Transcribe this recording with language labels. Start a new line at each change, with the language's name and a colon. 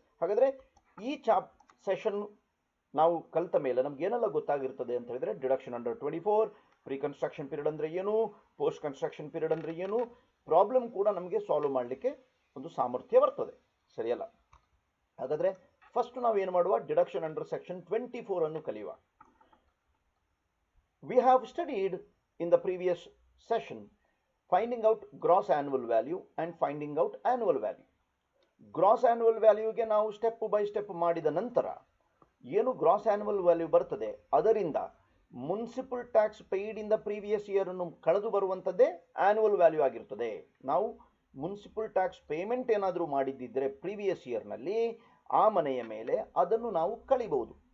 Kannada: ಹಾಗಾದರೆ ಈ ಸೆಷನ್ ನಾವು ಕಲಿತ ಮೇಲೆ ನಮ್ಗೆ ಏನೆಲ್ಲ ಗೊತ್ತಾಗಿರ್ತದೆ ಅಂತ ಹೇಳಿದ್ರೆ, deduction under 24, pre construction period ಅಂದರೆ ಏನು, ಪೋಸ್ಟ್ ಕನ್ಸ್ಟ್ರಕ್ಷನ್ ಪೀರಿಯಡ್ ಅಂದರೆ ಏನು, ಪ್ರಾಬ್ಲಮ್ ಕೂಡ ನಮಗೆ ಸಾಲ್ವ್ ಮಾಡಲಿಕ್ಕೆ ಒಂದು ಸಾಮರ್ಥ್ಯ ಬರ್ತದೆ, ಸರಿಯಲ್ಲ? ಹಾಗಾದರೆ ಫಸ್ಟ್ ನಾವು ಏನು ಮಾಡುವ, ಡಿಡಕ್ಷನ್ ಅಂಡರ್ ಸೆಕ್ಷನ್ 24 ಅನ್ನು ಕಲಿಯುವ.
English: We have studied in the previous session finding out gross annual value and finding out annual value.
Kannada: Gross annual value ಗೆ ನಾವು ಸ್ಟೆಪ್ ಬೈ ಸ್ಟೆಪ್ ಮಾಡಿದ ನಂತರ ಏನು ಗ್ರಾಸ್ ಆನ್ಯುವಲ್ ವ್ಯಾಲ್ಯೂ ಬರ್ತದೆ ಅದರಿಂದ
English: municipal tax paid in the previous year
Kannada: ಅನ್ನು ಕಳೆದು ಬರುವಂಥದ್ದೇ annual value ಆಗಿರ್ತದೆ. ನಾವು ಮುನ್ಸಿಪಲ್ ಟ್ಯಾಕ್ಸ್ ಪೇಮೆಂಟ್ ಏನಾದರೂ ಮಾಡಿದ್ದಿದ್ರೆ ಪ್ರೀವಿಯಸ್ ಇಯರ್ನಲ್ಲಿ ಆ ಮನೆಯ ಮೇಲೆ ಅದನ್ನು ನಾವು ಕಳಿಬಹುದು.